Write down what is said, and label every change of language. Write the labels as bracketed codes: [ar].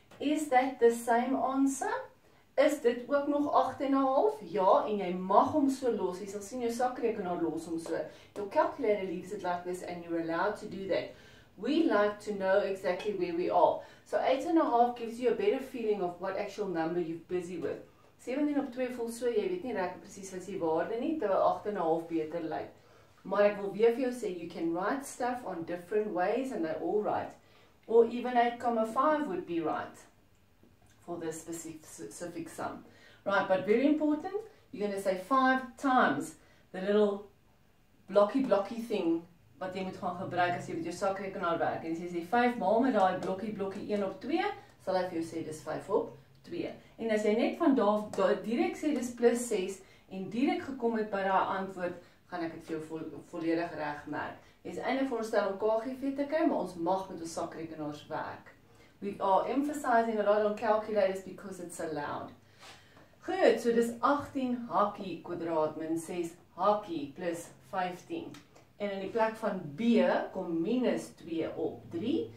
[en] Is that the same answer? [af] Is dit ook nog 8.5? Ja, en jy mag hom so los. Jy sal sien jou sakrekenaar los hom so. [en] Your calculator leaves it like this, and you're allowed to do that. We like to know exactly where we are. So 8.5 gives you a better feeling of what actual number you're busy with. [af] 17 op 2 voel so, jy weet nie reg presies wat die waarde nie, terwyl 8.5 beter lyk. Maar ek wil weer vir jou sê, [en] you can write stuff on different ways, and they're all right. Or even 8.5 would be right for this specific sum. Right, but very important, you're going to say 5 times the little blocky thing [af] wat jy moet gaan gebruik as jy met jou sakrekenaar werk. En as jy sê 5 maal met daai blokkie 1 op 2, sal hy vir jou sê dis 5 op 2. En as jy net van daar direk sê dis plus 6 en direk gekom het by daai antwoord, gaan ek dit vir jou volledig reg merk. Jy is eintlik veronderstel om KGV te kry, maar ons mag met ons sakrekenaars werk. [en] We are emphasizing a lot on calculators because it's allowed. [af] Goed, so dis 18 hakkie kwadraat min 6 hakkie plus 15. En in die plek van B kom minus 2 op 3.